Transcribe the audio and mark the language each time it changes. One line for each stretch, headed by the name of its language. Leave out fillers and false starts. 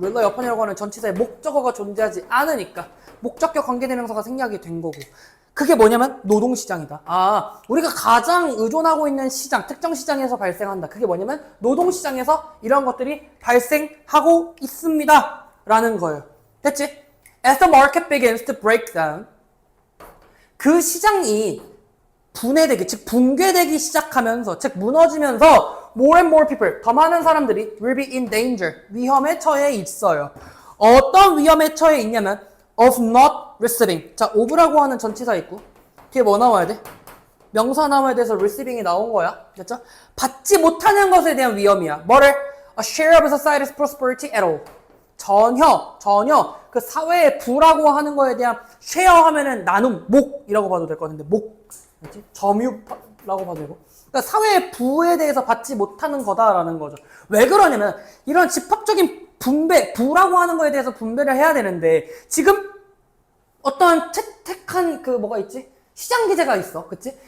Korean: rely upon이라고 하는 전치사의 목적어가 존재하지 않으니까 목적격 관계대명사가 생략이 된 거고. 그게 뭐냐면 노동시장이다. 우리가 가장 의존하고 있는 시장, 특정 시장에서 발생한다. 그게 뭐냐면 노동시장에서 이런 것들이 발생하고 있습니다. 라는 거예요. 됐지?
English: As the market begins to break down,
Korean: 그 시장이 분해되기, 즉 붕괴되기 시작하면서, 즉 무너지면서
English: more and more people,
Korean: 더 많은 사람들이
English: will be in danger,
Korean: 위험에 처해 있어요. 어떤 위험에 처해 있냐면
English: of not receiving.
Korean: 자, of라고 하는 전치사 있고 뒤에 뭐 나와야 돼? 명사 나와야 돼서 receiving이 나온 거야. 됐죠? 받지 못하는 것에 대한 위험이야. 뭐를?
English: A share of society's prosperity at all.
Korean: 전혀 그 사회의 부라고 하는 거에 대한 share 하면은 나눔, 목이라고 봐도 될 것 같은데 목, 그렇지? 점유라고 봐도 되고. 그러니까 사회의 부에 대해서 받지 못하는 거다라는 거죠. 왜 그러냐면 이런 집합적인 분배, 부라고 하는 거에 대해서 분배를 해야 되는데 지금 어떤 채택한 그 뭐가 있지? 시장기제가 있어. 그치?